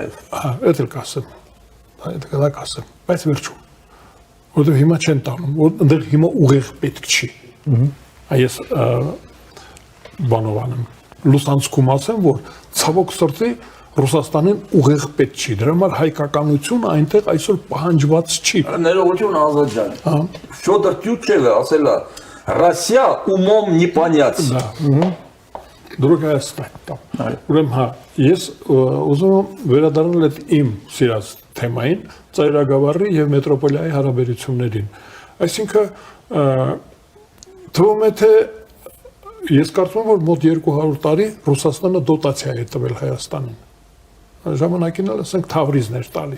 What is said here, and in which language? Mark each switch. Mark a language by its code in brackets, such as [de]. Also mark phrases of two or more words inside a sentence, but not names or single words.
[hy] այդ էլ կասեմ, բայց վերջում, որտեղ հիմա չեն տանում, որտեղ հիմա ուղեղ պետք չի, այս բանով անեմ, լուսանցքում ասեմ, որ ցավոք սրտի Ռուսաստանին ուղեղ պետք չի, դրա համար հայկականությունը այնտեղ այսօր պահանջված չի։ Ներողություն Ազատ ջան, Ֆյոդոր Տյուչևը ասել է, [ru] Россия умом не понять։ Другая стать там։ [hy] Ուրեմն հա, ես ուզում եմ վերադառնալ այդ իմ սիրած թեմային, ծայրագավառի եւ մետրոպոլիայի հարաբերություններին։ Այսինքն թվում է թե ես կարծում եմ որ մոտ 200 տարի Ռուսաստանը դոտացիա է տվել Հայաստանին։ Ժամանակին էլ ասենք Թավրիզներ տալիս։